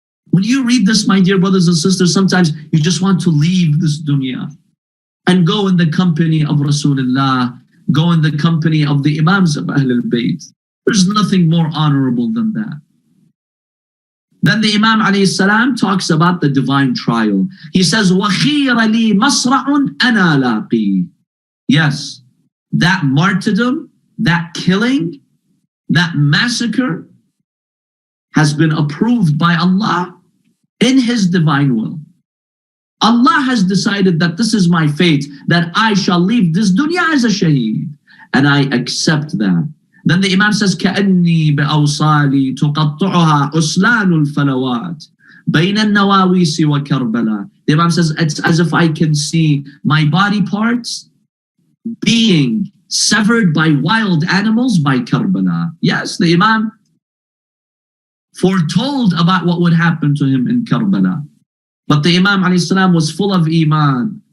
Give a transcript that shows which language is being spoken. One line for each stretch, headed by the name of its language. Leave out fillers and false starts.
English: When you read this, my dear brothers and sisters, sometimes you just want to leave this dunya and go in the company of Rasulullah, go in the company of the Imams of Ahlul Bayt. There's nothing more honorable than that. Then the Imam alayhi salam talks about the divine trial.
Arabic: He says, وَخِيرَ لِي مَصْرَعٌ أَنَا لَاقِي.
English: Yes, that martyrdom, that killing, that massacre has been approved by Allah in His divine will. Allah has decided that this is my fate, that I shall leave this dunya as a shaheed. And I accept that.
Arabic: Then the Imam says, كَأَنِّي بِأَوْصَالِي تُقَطُّعُهَا أُسْلَانُ الْفَلَوَاتِ بَيْنَ النَّوَاوِيسِ وَكَرْبَلَا.
English: The Imam says, it's as if I can see my body parts being severed by wild animals by Karbala. Yes, the Imam foretold about what would happen to him in Karbala. But the Imam ﷺ was full of iman.